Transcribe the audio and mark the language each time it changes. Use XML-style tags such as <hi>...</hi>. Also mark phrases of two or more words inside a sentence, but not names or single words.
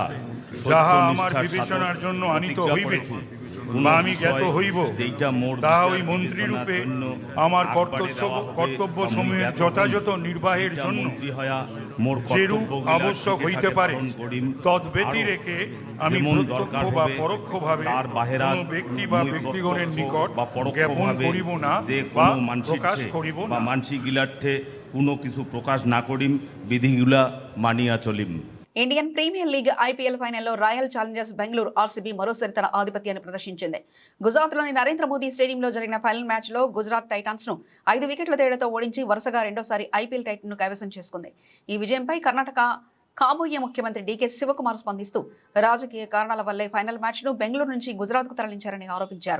<bn>যাহা আমার বিবেচনার জন্য আনিত হইবে বা আমি জ্ঞাত হইব, তাহা ওই মন্ত্রী রূপে আমার কর্তব্য সমূহের যথাযথ নির্বাহের জন্য যেরূপ আবশ্যক হইতে পারে তদ ব্যতি রেখে আমি প্রত্যক্ষ বা পরোক্ষভাবে কোনো ব্যক্তি বা ব্যক্তিগণের নিকট জ্ঞাপন করিব না বা প্রকাশ করিব না। মানসিক গিলার্থে কোনো কিছু প্রকাশ না করিম, বিধিগুলা মানিয়া চলিম।</bn> <te>ఇండియన్ ప్రీమియర్ లీగ్ ఐపీఎల్ ఫైనల్లో రాయల్ ఛాలెంజర్స్ బెంగళూరు ఆర్సీబీ మరోసారి తన ఆధిపత్యాన్ని ప్రదర్శించింది. గుజరాత్లోని నరేంద్ర మోదీ స్టేడియంలో జరిగిన ఫైనల్ మ్యాచ్లో గుజరాత్ టైటాన్స్ ను 5 వికెట్ల తేడాతో ఓడించి వరుసగా రెండోసారి ఐపీఎల్ టైటిల్ ను కైవసం చేసుకుంది. ఈ విజయంపై కర్ణాటక కాబోయే ముఖ్యమంత్రి డీకే శివకుమార్ స్పందిస్తూ రాజకీయ కారణాల వల్లే ఫైనల్ మ్యాచ్ ను బెంగళూరు నుంచి గుజరాత్ కు తరలించారని ఆరోపించారు.</te>